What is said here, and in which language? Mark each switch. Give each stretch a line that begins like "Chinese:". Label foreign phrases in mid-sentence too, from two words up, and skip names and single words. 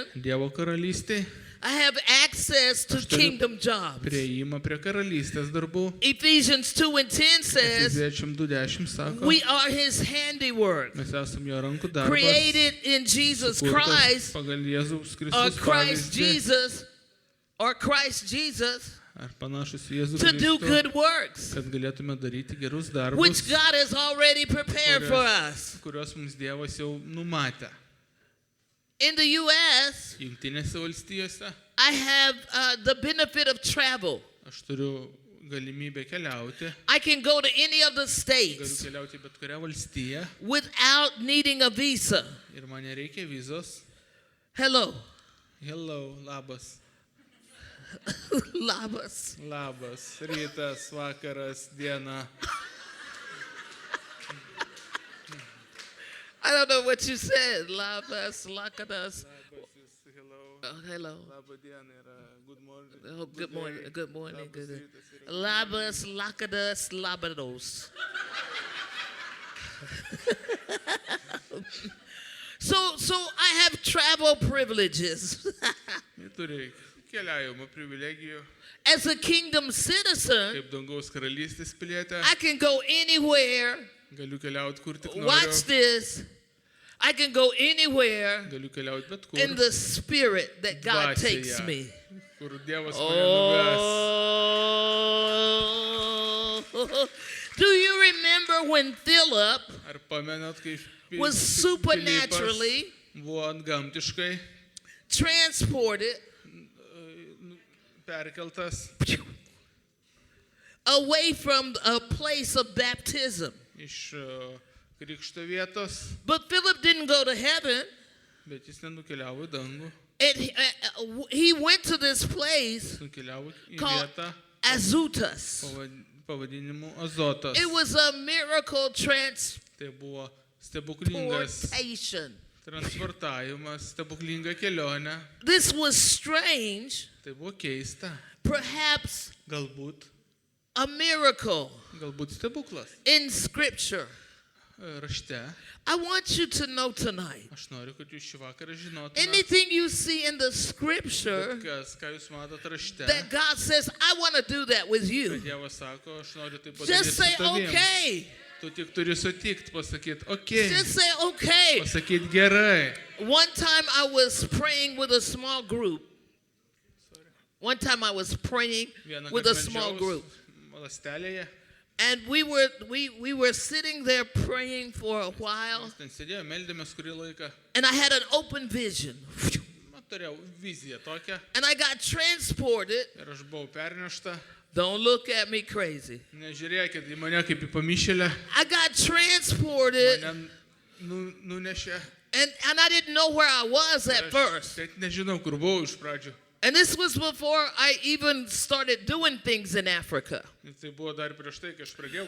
Lithuanian: Dievo karalystė,
English: I have access to
Lithuanian: Aš turiu
English: kingdom jobs.
Lithuanian: prieimą prie karalystės darbų.
English: Ephesians 2:10 says,
Lithuanian: Efeziečiam 2:10 sako,
English: we are His handiwork,
Lithuanian: mes esam jo rankų darbas.
English: created in Jesus
Lithuanian: sukurtas
English: Christ,
Lithuanian: pagal Jėzaus
English: or
Lithuanian: Kristus
English: Christ
Lithuanian: pavyzdį,
English: Jesus,
Lithuanian: ar panašus į Jėzų
English: to do
Lithuanian: Kristų,
English: good works,
Lithuanian: kad galėtume daryti gerus
English: which
Lithuanian: darbus,
English: God has already prepared for us.
Lithuanian: kuriuos mums Dievas jau numatė.
English: In the U.S.,
Lithuanian: Jungtinėse valstijose
English: I have the benefit of travel.
Lithuanian: aš turiu galimybę keliauti,
English: I can go to any of the
Lithuanian: galiu
English: states
Lithuanian: keliauti į bet kurią valstiją
English: without needing a visa.
Lithuanian: ir man nereikia vizos.
English: Hello. Hello, labas.
Lithuanian: Labas. Labas, rytas, vakaras, diena.
English: I don't know what you said.
Lithuanian: Labas, lakadas. Labas
English: is hello. Oh, hello.
Lithuanian: Labą dieną yra
English: good morning. Oh, good morning. day. Good morning.
Lithuanian: Labas
English: Good.
Lithuanian: rytas yra Labas, lakadas, labados.
English: So I have travel privileges.
Lithuanian: Jie turi keliavimo privilegijų.
English: As a kingdom citizen,
Lithuanian: Kaip dangaus karalystės pilietė,
English: I can go anywhere.
Lithuanian: galiu keliauti kur tik
English: Watch
Lithuanian: noriu.
English: this. I can go anywhere
Lithuanian: Galiu keliauti bet kur.
English: in the spirit that God takes
Lithuanian: Dvasioje,
English: me.
Lithuanian: Kur Dievas mane nuves.
English: Oh, do you remember when Philip
Lithuanian: Ar pamenat, kai
English: was supernaturally
Lithuanian: buvo antgamtiškai
English: transported
Lithuanian: perkeltas
English: away from a place of baptism?
Lithuanian: iš krikšto vietos,
English: But Philip didn't go to heaven.
Lithuanian: bet jis nenukeliavo į dangų.
English: And he went to this place
Lithuanian: Jis nukeliavo į
English: called
Lithuanian: vietą
English: Azotus.
Lithuanian: pavadinimu Azotas.
English: It was a miracle
Lithuanian: Tai buvo stebuklingas
English: transportation.
Lithuanian: transportavimas, stebuklinga kelionė.
English: This was strange,
Lithuanian: Tai buvo keista.
English: perhaps
Lithuanian: Galbūt
English: a miracle
Lithuanian: stebuklas.
English: in Scripture.
Lithuanian: Rašte.
English: I want you to know tonight,
Lithuanian: Aš noriu, kad jūs šį vakarą žinotumėte,
English: anything you see in the Scripture
Lithuanian: ką jūs matote rašte.
English: that God says, I want to do that with
Lithuanian: Kad
English: you,
Lithuanian: Dievas sako, aš noriu tai padaryti
English: just
Lithuanian: su
English: say,
Lithuanian: tavim.
English: okay.
Lithuanian: Tu tik turi sutikti, pasakyti, okei,
English: Just say, okay.
Lithuanian: pasakyti gerai.
English: One time I was praying with a small group. One time I was praying
Lithuanian: Vieną
English: with
Lithuanian: kartą
English: a small
Lithuanian: meldžiaus
English: group.
Lithuanian: Lastelėje.
English: And we were sitting there praying for a while.
Lithuanian: Mes ten sėdėjome, meldėmės kurį laiką.
English: And I had an open vision.
Lithuanian: Turėjau viziją tokią.
English: And I got transported.
Lithuanian: Ir aš buvau pernešta.
English: Don't look at me crazy.
Lithuanian: Nežiūrėkit į mane kaip į pamišėlę.
English: I got transported.
Lithuanian: Mane nunešė.
English: And I didn't know where I was at
Lithuanian: Aš
English: first.
Lithuanian: net nežinau, kur buvau iš pradžių.
English: And this was before I even started doing things in Africa.
Lithuanian: Ir tai buvo dar prieš tai, kai aš pradėjau